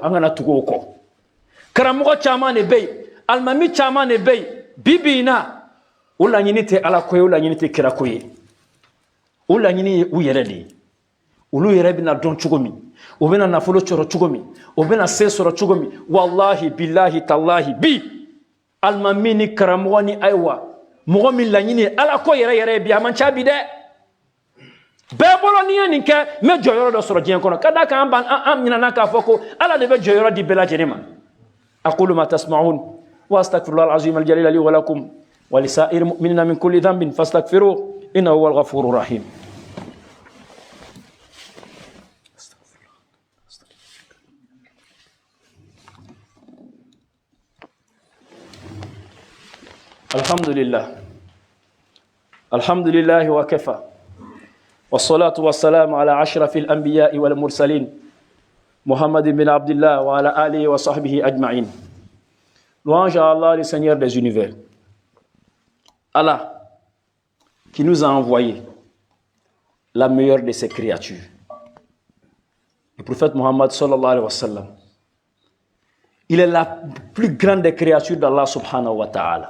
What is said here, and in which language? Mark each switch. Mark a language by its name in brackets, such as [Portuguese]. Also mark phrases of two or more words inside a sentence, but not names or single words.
[Bambara] an kana tugu o kɔ karamɔgɔ caman de bɛ yen alimami caman de bɛ yen bi in na o laɲini tɛ ala ko ye o laɲini tɛ kira ko ye o laɲini ye u yɛrɛ de ye olu yɛrɛ bɛna dɔn cogo min u bɛna nafolo sɔrɔ cogo min u bɛna se sɔrɔ cogo min [Arabic] والله بالله تالله [Bambara] bi alimami ni karamɔgɔ ni ayiwa mɔgɔ min laɲini ala ko yɛrɛ bi a man ca bi dɛ bɛɛ ni ye nin kɛ n bɛ jɔyɔrɔ dɔ sɔrɔ diɲɛ kɔnɔ ka d'a kan an ɲinɛna k'a fɔ ko ala de bɛ jɔyɔrɔ di bɛɛ lajɛlen ma [Arabic] أقول ما تسمعون وأستغفر الله العظيم الجليل لي ولكم ولسائر المؤمنين من كل ذنب فاستغفروه إنه هو الغفور الرحيم. الحمد لله وكفى والصلاة والسلام على أشرف الأنبياء والمرسلين محمد بن عبد الله وعلى آله وصحبه أجمعين. [French] Louange à Allah, le Seigneur des univers. Allah qui nous a envoyé la meilleure de ses créatures. Le prophète Mohammed [Arabic] صلى الله عليه وسلم. [French] Il est la plus grande des créatures d'Allah [Arabic] سبحانه وتعالى.